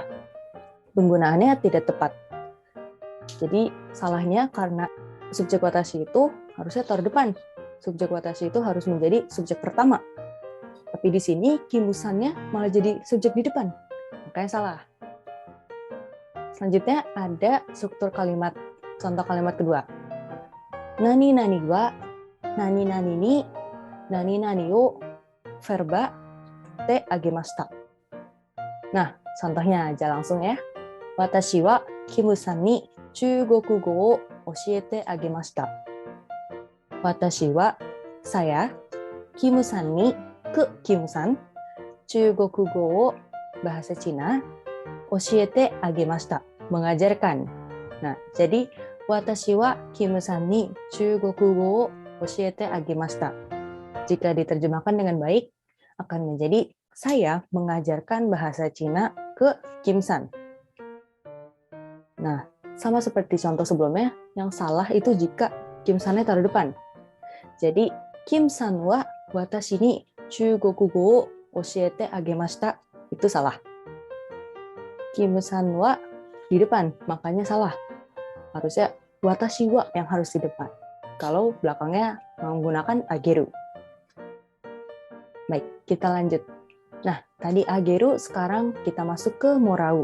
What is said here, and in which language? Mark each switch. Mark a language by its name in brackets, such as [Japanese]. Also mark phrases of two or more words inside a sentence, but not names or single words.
[Indonesian] Penggunaannya tidak tepat. Jadi salahnya karena subjek watashi itu harusnya taruh depan. Subjek watashi itu harus menjadi subjek pertama. Tapi di sini Kimu-sannya malah jadi subjek di depan. Makanya salah. Selanjutnya ada struktur kalimat. Contoh kalimat kedua. [Japanese] 何々は、何々に、何々を verba てあげました. [Indonesian] Nah, contohnya aja langsung ya. [Japanese] 私はキムさんに中国語を教えてあげました. 私は saya, キムさんに [Indonesian] ke Kimu-san, [Japanese] 中国語を [Indonesian] bahasa Cina, [Japanese] 教えてあげました mengajarkan. [Indonesian] Nah, jadi [Japanese] 私はキムさんに中国語を教えてあげました. [Indonesian] Jika diterjemahkan dengan baik, akan menjadi saya mengajarkan bahasa Cina ke Kim-san. Nah, sama seperti contoh sebelumnya, yang salah itu jika Kim-sannya taruh depan. Jadi, [Japanese] キムさんは私に中国語を教えてあげました. [Indonesian] Itu salah. [Japanese] キムさんは [Indonesian] di depan, makanya salah. Harusnya [Japanese] 私は [Indonesian] yang harus di depan. Kalau belakangnya menggunakan ageru. Baik, kita lanjut. Nah, tadi ageru, sekarang kita masuk ke morau.